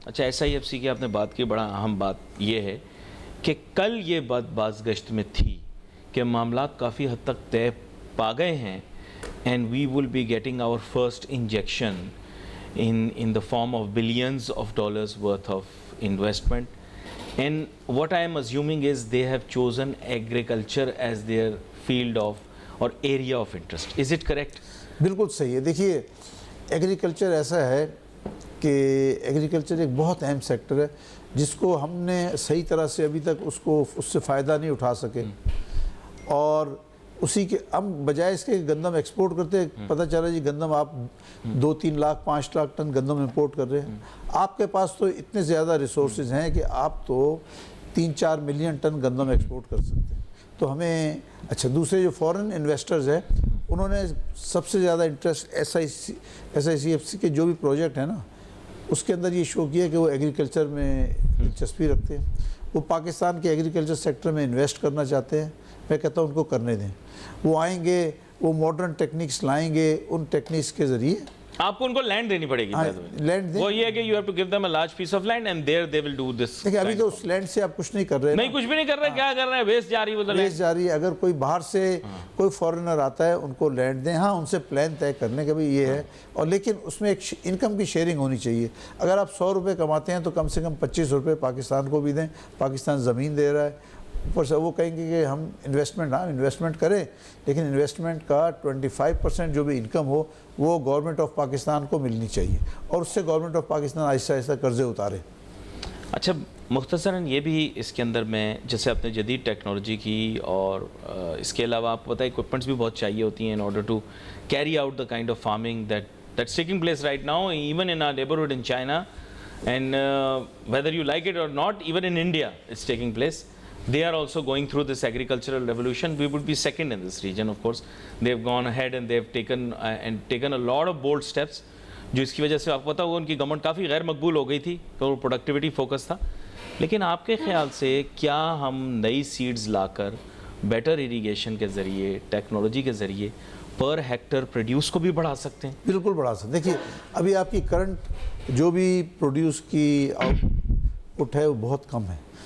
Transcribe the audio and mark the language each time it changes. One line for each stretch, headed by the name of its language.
Urdu: اچھا SIFC کی آپ نے بات کی، بڑا اہم بات یہ ہے کہ کل یہ بات بازگشت میں تھی کہ معاملات کافی حد تک طے پا گئے ہیں
English: And we will be getting our first injection in the form of billions of dollars worth of investment. And what I am assuming is they have chosen agriculture as their field of or area of interest. Is it correct?
Urdu: بالکل صحیح ہے. دیکھیے agriculture ایسا ہے کہ agriculture ایک بہت اہم سیکٹر ہے جس کو ہم نے صحیح طرح سے ابھی تک اس سے فائدہ نہیں اٹھا سکے. اور اسی کے ہم بجائے اس کے گندم ایکسپورٹ کرتے ہیں، پتہ چلا جی گندم آپ 2-3 لاکھ 5 لاکھ ٹن گندم امپورٹ کر رہے ہیں. آپ کے پاس تو اتنے زیادہ ریسورسز ہیں کہ آپ تو 3-4 ملین ٹن گندم ایکسپورٹ کر سکتے ہیں. تو ہمیں اچھا دوسرے جو فورن انویسٹرز ہیں انہوں نے سب سے زیادہ انٹرسٹ SIFC کے جو بھی پروجیکٹ ہیں نا اس کے اندر یہ شو کیا کہ وہ ایگریکلچر میں دلچسپی رکھتے ہیں، وہ پاکستان کے ایگریکلچر سیکٹر میں انویسٹ کرنا چاہتے ہیں. میں کہتا ہوں ان کو کرنے دیں، وہ آئیں گے، وہ ماڈرن ٹیکنیکس لائیں گے، ان ٹیکنیکس کے ذریعے آپ کو ان کو لینڈ دینی پڑے گی. لینڈ دیں، وہ یہ ہے کہ
English: you have to give them a large piece of land and there they will do this.
Urdu: دیکھیں ابھی تو اس لینڈ سے آپ کچھ نہیں کر رہے، نہیں کچھ بھی نہیں کر رہے، کیا کر رہے ہیں؟ ویسٹ جاری ہے، ویسٹ جاری ہے. اگر کوئی باہر سے کوئی فورنر آتا ہے ان کو لینڈ دیں. ہاں ان سے پلان طے کرنے کا بھی یہ ہے، اور لیکن اس میں ایک انکم کی شیئرنگ ہونی چاہیے. اگر آپ 100 روپے کماتے ہیں تو کم سے کم 25 روپے پاکستان کو بھی دیں. پاکستان زمین دے رہا ہے، اوپر سے وہ کہیں گے کہ ہم انویسٹمنٹ کریں، لیکن انویسٹمنٹ کا 25% جو بھی انکم ہو وہ گورنمنٹ آف پاکستان کو ملنی چاہیے، اور اس سے گورنمنٹ آف پاکستان آہستہ آہستہ قرضے اتارے. اچھا مختصراً یہ بھی اس کے اندر میں جیسے آپ نے جدید ٹیکنالوجی کی، اور اس کے علاوہ آپ کو پتہ ہے اکوپمنٹس بھی بہت چاہیے ہوتی ہیں
English: In order to carry out the kind of farming that's taking place right now even in our neighbourhood in China and whether you like it or not even in India it's taking place. They are also going through this agricultural revolution. We would be second in this region, of course. They've gone ahead and they've taken a lot of bold steps.
Urdu: جو اس کی وجہ سے آپ کو پتا ہوگا ان کی government کافی غیر مقبول ہو گئی تھی، تو پروڈکٹیوٹی فوکس تھا. لیکن آپ کے خیال سے کیا ہم نئی سیڈز لا کر بیٹر اریگیشن کے ذریعے، ٹیکنالوجی کے ذریعے پر ہیکٹر پروڈیوس کو بھی بڑھا سکتے ہیں؟ بالکل بڑھا سکتے ہیں. دیکھیے ابھی آپ کی کرنٹ جو بھی پروڈیوس کی آؤٹ پٹ ہے وہ بہت کم ہے.